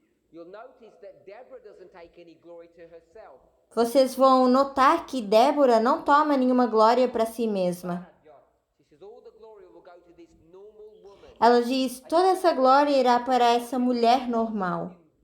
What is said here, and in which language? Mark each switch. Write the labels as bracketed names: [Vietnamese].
[English] You'll notice that Deborah doesn't take any glory to herself. [Portuguese] Vocês vão notar que Débora não toma nenhuma glória para si mesma. [English] She says all the glory will go to this normal woman. [Portuguese] Ela diz: toda essa glória irá para essa mulher normal.